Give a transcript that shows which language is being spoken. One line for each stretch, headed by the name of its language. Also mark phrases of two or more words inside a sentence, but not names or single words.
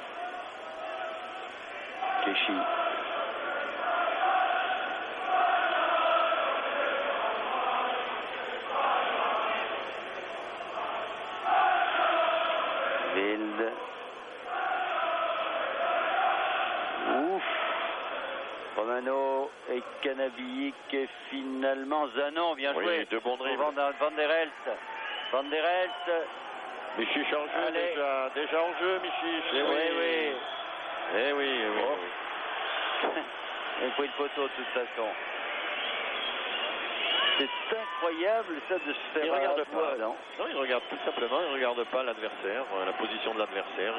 French: Keshi. Wilde. Ouf. Romano et Canabic et finalement Zanon, bien joué. De bons dribbles. Van der Elst. Micic en jeu déjà en jeu, Micic. Eh oui. Il faut le poteau de toute façon. C'est incroyable ça de se faire. Il regarde pas. Non, il regarde tout simplement. Il regarde pas l'adversaire, la position de l'adversaire.